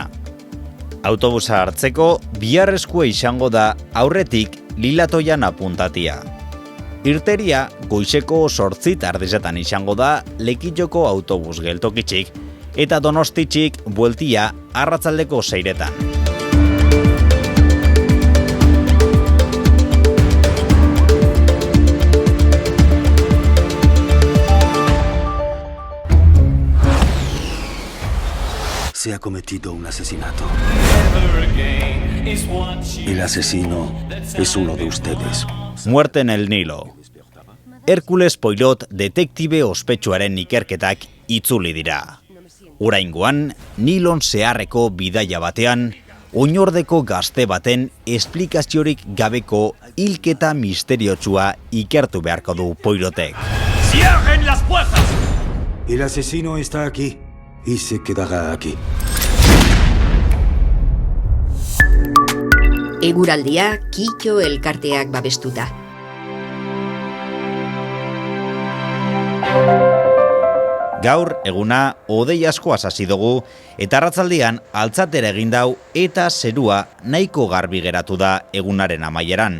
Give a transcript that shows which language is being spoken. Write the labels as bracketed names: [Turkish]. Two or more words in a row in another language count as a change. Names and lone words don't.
[Basque] Autobusa hartzeko biharrezkoa izango da aurretik Lilatoian apuntatia. Irteria goizeko 8 izango da Lekitoko autobus geltokitxik eta Donostitxik bueltia arratsaldeko 6. [Spanish] Se ha cometido un asesinato. El asesino es uno de ustedes. Muerte en el Nilo. [Basque] Hércules Poirot detektibe ospetsuaren ikerketak itzuli dira. Oraingoan, Nilon zeharreko bidaia batean, oinordeko gazte baten esplikaziorik gabeko hilketa misteriotsua ikertu beharko du Poirotek. [Spanish] ¡Cierren las puertas! El asesino está aquí y se quedará aquí. [Basque] Eguraldia Kito elkarteak babestuta. Gaur eguna hodei asko hasi dugu eta arratzaldean altzatera egin dau eta zerua nahiko garbi geratu da egunaren amaieran.